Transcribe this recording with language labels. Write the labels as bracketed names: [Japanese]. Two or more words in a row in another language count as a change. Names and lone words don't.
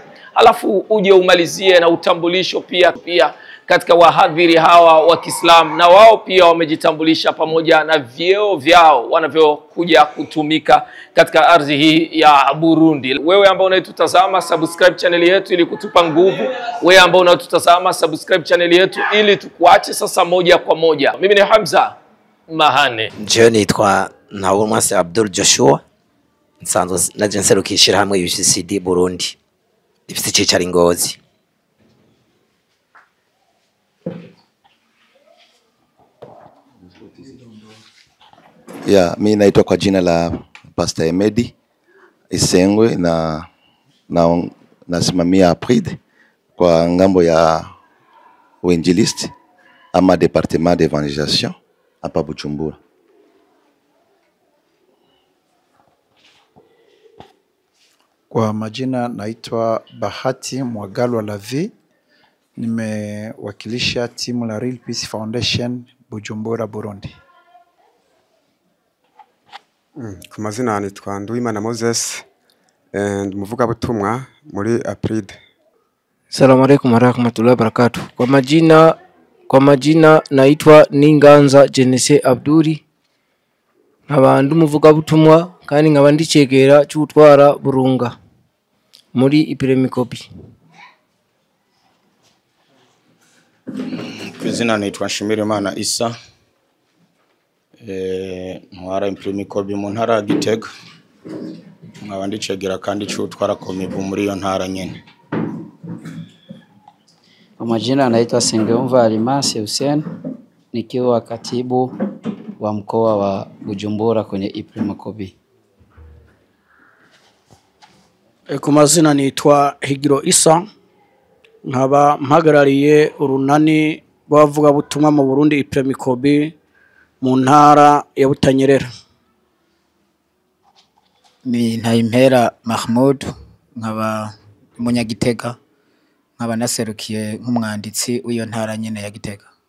[Swahili] Alafu uje umalizie na utambulisho pia katika wahadhiri hawa wa Kiislamu, na wao pia wamejitambulisha pamoja na vyeo vyao wanavyokuja kutumika katika ardhi hii ya Burundi. Wewe ambao unatutazama, [English] subscribe channel [Swahili] yetu ili kutupa nguvu. Wewe ambao unatutazama, [English] subscribe channel [Swahili] yetu ili tukuache sasa moja kwa moja. Mimi ni Hamza Mahane. [Rundi] Je nitwa Ntawumwase Abdul Joshua, nsanzwe naje nserukishira hamwe UCCD Burundi. Ifite icicaro Ngozi. [Swahili] Mimi naitwa kwa jina la Pastor Emedi Isengwe na nasimamia Apride kwa ngambo ya uinjilisti ama [French] departement d'evangelisation [Swahili] hapa Bujumbura. Kwa majina naitwa Bahati Mwagalwa Lavi, nimewakilisha timu la Real Peace Foundation Bujumbura Burundi. Kwa mazina naitwa [Rundi] Nduwimana Moses, muvuga butumwa muri Apride. [Arabic] السلام عليكم ورحمة الله وبركاته. [Swahili] Kwa majina naitwa [Rundi] Ninganza Jenese Abduri, nk'abantu muvuga butumwa kandi nk'abandi cegera cy'utwara Burunga muri Imipromikobi. Kwizina naitwa Shimirimana Isa, ntwara Imipromikobi mu ntara ya Gitega, nk'abandi cegera kandi cy'utwara Komibu muri iyo ntara nyene. [Swahili] Kwa majina naitwa Sengeyumva Alimasi Hussein, nikiwa katibu wa mkoa wa Bujumbura kwenye Imipromikobi. Kwa mazina naitwa [Rundi] Higiro Isa, nkaba mpagarariye urunani bavuga butumwa mu Burundi Imipromikobi mu ntara ya Butanyerera. Ni Ntayimpera Mahmoud, nkaba umunyagitega, nkaba naserukiye nk'umwanditsi w'iyo ntara nyene ya Gitega.